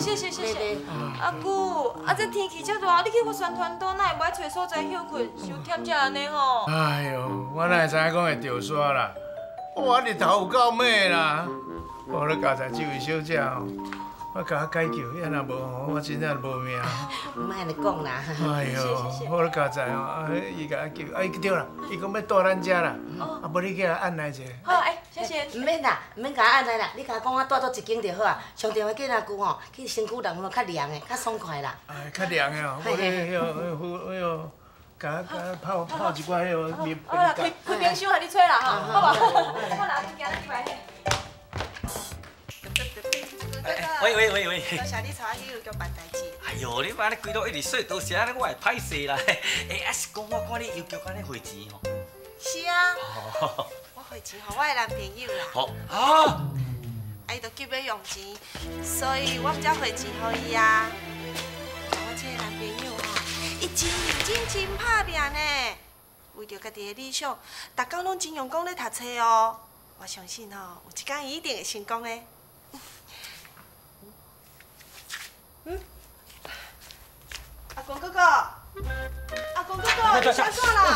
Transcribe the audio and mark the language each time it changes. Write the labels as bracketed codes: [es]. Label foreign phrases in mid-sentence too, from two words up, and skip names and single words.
[nan] 阿姑，这天气遮热，你去我宣传岛，哪会歹找所在休困，伤忝遮安尼吼？哎呦，我哪会知影讲会掉沙啦？我日头有够猛啦！我咧加在这位小姐哦，我甲她解救，要若无吼，我真正无命。唔莫安尼讲啦。哎呦，我咧加在哦，伊甲我救，伊对啦，伊讲要住咱遮啦，无你去甲按来者。好，谢谢。唔免啦，唔免甲我按来啦，你甲我讲我住倒一间就好啊。上电话叫阿姑吼，去身躯人较凉的，较爽快啦。哎，较凉的哦，我咧甲泡一寡迄个面。好啦，开冰箱，互你吹啦吼，好无？我拿物件你来迄。喂。多谢你带我去邮局办代志。哎呦，你安尼规路一直说多谢，安尼我会歹势啦。是讲我看你邮局安尼汇钱吼。是啊。我汇钱互我的男朋友啦。好啊。伊就急要用钱，所以我才汇钱互伊啊。我这个男朋友吼，伊真认真、真拍拼呢，为着家己的理想，逐工拢真用功咧读册哦。我相信吼，有一天伊一定会成功的。阿公哥哥，你想啥啦？